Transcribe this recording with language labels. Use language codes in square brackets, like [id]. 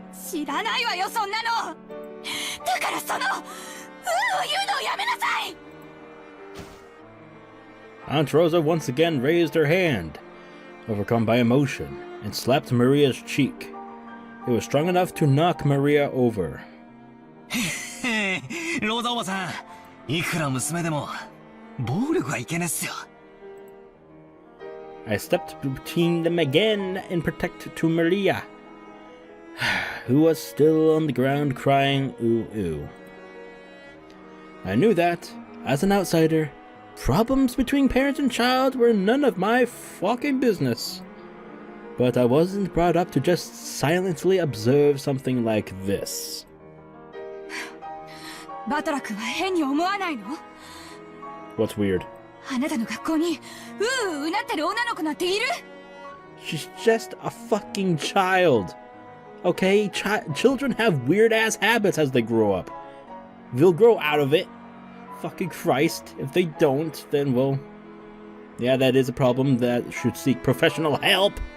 [ja] 知らないわよ、そんなの。だから言うのをやめなさい。 [en] Aunt Rosa once again raised her hand, overcome by emotion, and slapped Maria's cheek. It was strong enough to knock Maria over. [ja] ローザおばさん、いくら娘でも暴力はいけないっすよ。 [en] I stepped between them again and protected to Maria, who was still on the ground crying ooh ooh. I knew that, as an outsider, problems between parent and child were none of my fucking business. But I wasn't brought up to just silently observe something like this. [ja] バトラ君は変に思わないの？ [en] What's weird? [ja] あなたの学校にうなってる女の子なんている？ [en] She's just a fucking child. Okay? Children have weird-ass habits as they grow up. They'll grow out of it. Fucking Christ. If they don't, then, well... Yeah, that is a problem that should seek professional help.